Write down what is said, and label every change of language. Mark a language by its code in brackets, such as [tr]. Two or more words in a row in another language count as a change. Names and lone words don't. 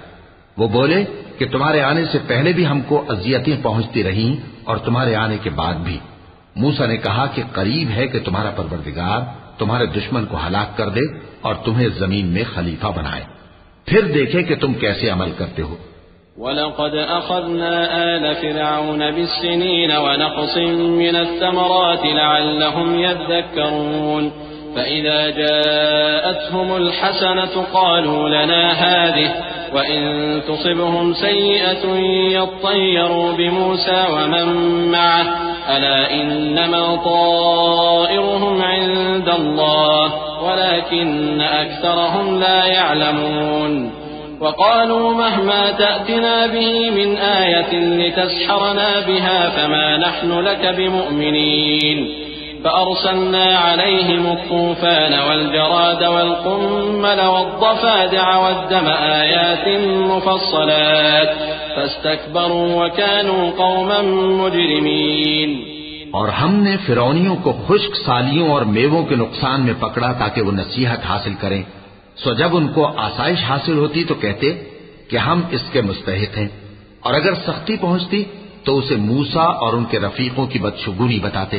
[ur] وہ بولے کہ تمہارے آنے سے پہلے بھی ہم کو اذیتیں پہنچتی رہیں اور تمہارے آنے کے بعد بھی، موسیٰ نے کہا کہ قریب ہے کہ تمہارا پروردگار تمہارے دشمن کو ہلاک کر دے اور تمہیں زمین میں خلیفہ بنائے، پھر دیکھے کہ تم کیسے عمل کرتے ہو. [ar] ولقد أخذنا آل فرعون بالسنين ونقص من الثمرات لعلهم يذكرون فإذا جاءتهم الحسنة قالوا لنا هذه وإن تصبهم سيئة يطيروا بموسى ومن معه ألا إنما طائرهم عند الله ولكن أكثرهم لا يعلمون وقالوا مهما تأتنا به من آية لتسحرنا بها فما نحن لك بمؤمنين فأرسلنا عليهم الطوفان والجراد والقمل والضفادع والدم آيات مفصلات فاستكبروا وكانوا قوما مجرمين। [ur] اور ہم نے فرعونیوں کو خشک سالیوں اور میووں کے نقصان میں پکڑا تاکہ وہ نصیحت حاصل کریں. سو جب ان کو آسائش حاصل ہوتی تو کہتے کہ ہم اس کے مستحق ہیں، اور اگر سختی پہنچتی تو اسے موسیٰ اور ان کے رفیقوں کی بدشگونی بتاتے.